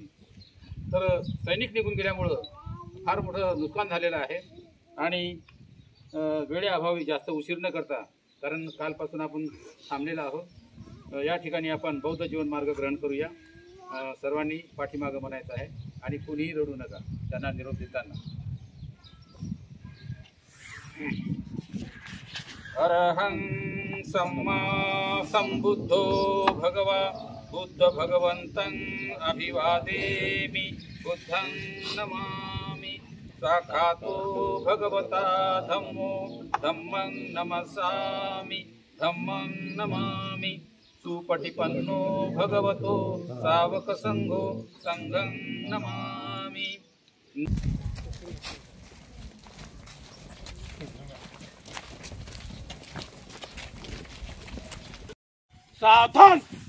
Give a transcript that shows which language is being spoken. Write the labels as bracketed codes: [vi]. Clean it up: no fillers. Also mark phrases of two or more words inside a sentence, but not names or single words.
[mr] तर सैनिक निघून गेल्यामुळं फार मोठं नुकसान झालेलं आहे आणि वेळेअभावी जास्त उशीर न करता, कारण कालपासून आपण थांबलेलो आहोत, या ठिकाणी आपण बौद्ध जीवन मार्ग ग्रहण करूया। सर्वांनी पाठीमागं म्हणायचं आहे आणि कुणीही रडू नका त्यांना निरोप देताना। [pi] अरहं सम्मा संबुद्धो भगवा बुद्ध भगवन्तं अभिवादेमि बुद्धं नमामि साक्षातो भगवता धम्मो धम्मं नमस्सामि धम्मं नमामि सुपटिपन्नो भगवतो सावक संघो संघं नमामि। [mr] सावधान।